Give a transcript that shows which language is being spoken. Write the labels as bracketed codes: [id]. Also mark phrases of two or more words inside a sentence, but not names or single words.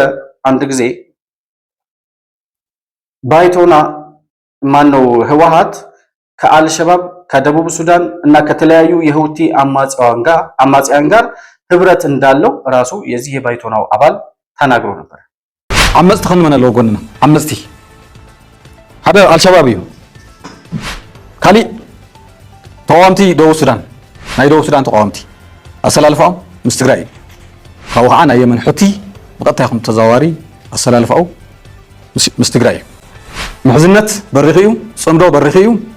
[am] አንድ ጊዜ ባይቶና ማነው ህወሓት ከአልሸባብ ከደቡብ ሱዳን እና ከተለያዩ የሁቲ አማጽያን ጋር ህብረት እንዳለው ራሱ የዚህ የባይቶናው አባል ተናግሮ ነበር። [ti] ዓመጽቲ ክንመን ኣለዎ ጎንና ዓመጽቲ ሓደ አልሸባብ እዩ ካሊእ ተቃዋምቲ ደቡብ ሱዳን ናይ ደቡብ ሱዳን ተቃዋምቲ ኣሰላልፋኦም ምስ ትግራይ እዩ ካብኡ ከዓ ናይ የመን ሕቲ ብቐጥታ ይኹም ተዘዋዋሪ ኣሰላልፋኡ ምስ ትግራይ እዩ ምሕዝነት በሪኽ እዩ ፅምዶ በሪኽ እዩ